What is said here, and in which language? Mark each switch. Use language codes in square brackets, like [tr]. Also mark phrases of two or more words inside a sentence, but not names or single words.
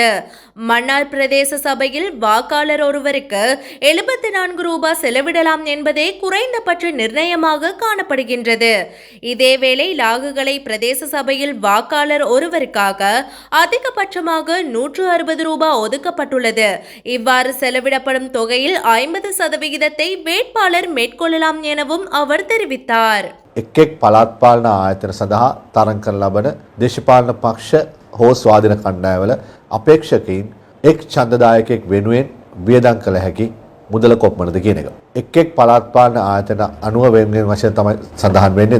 [ta] மன்னார் பிரதேச சபையில் வாக்காளர் ஒருவருக்கு 74 ரூபாய் செலவிடலாம் என்பதே குறைந்தபட்ச நிர்ணயமாக காணப்படுகின்றது. இதேவேளை லாகுகளை பிரதேச சபையில் வாக்காளர் ஒருவருக்காக அதிகபட்சமாக 160 ரூபாய் ஒதுக்கப்பட்டுள்ளது. இவ்வாறு செலவிடப்படும் தொகையில் 50% வேட்பாளர் மேற்கொள்ளலாம் எனவும் அவர் தெரிவித்தார். [si] එක් පළාත් පාලන ආයතන සඳහා තරඟ කරන ලබන දේශපාලන පක්ෂ හෝ ස්වාධීන කණ්ඩායම්වල අපේක්ෂකයින් එක් ඡන්දදායකයෙක් වෙනුවෙන් වියදම් කළ හැකි මුදල කොපමණද කියන එක. එක් පළාත් පාලන ආයතන 90 වෙනින් වශයෙන් තමයි සඳහන් වෙන්නේ.